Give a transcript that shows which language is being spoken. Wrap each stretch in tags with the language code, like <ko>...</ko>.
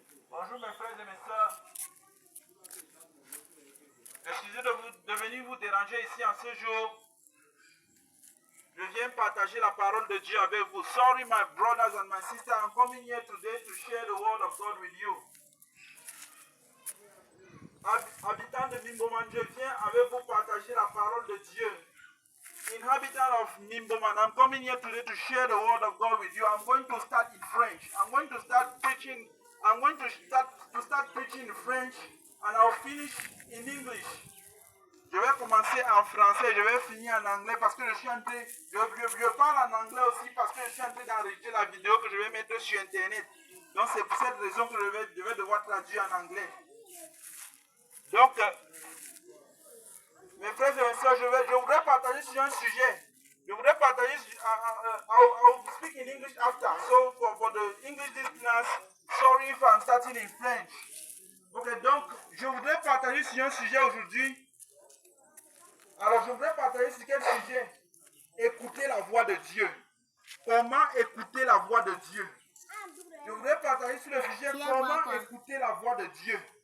<fr>Bonjour mes frères et mes sœurs. Excusez de venir vous déranger ici en ce jour. Je viens partager la parole de Dieu avec vous.</fr> <en>Sorry my brothers and my sisters, I'm coming here today to share the word of God with you.</en> <fr>Habitants de Nimboman, je viens avec vous partager la parole de Dieu.</fr> <en>Inhabitant of Nimboman, I'm coming here today to share the word of God with you. I'm going to start in French. I'm going to start preaching. I'm going to start preaching in French, and I'll finish in English.</en> <fr>Je vais commencer en français, je vais finir en anglais parce que je suis en train, je parle en anglais aussi parce que je suis en train d'enregistrer la vidéo que je vais mettre sur internet. Donc c'est pour cette raison que je vais devoir traduire en anglais. Donc, mes frères et mes soeurs, je voudrais partager sur un sujet. Je voudrais partager,</fr> <en>I will speak in English after. So for the English listeners, sorry if I'm starting in French.</en> <fr>Ok, donc je voudrais partager sur un sujet aujourd'hui. Alors, je voudrais partager sur quel sujet? Écouter la voix de Dieu. Comment écouter la voix de Dieu? Je voudrais partager sur le sujet comment écouter la voix de Dieu.</fr>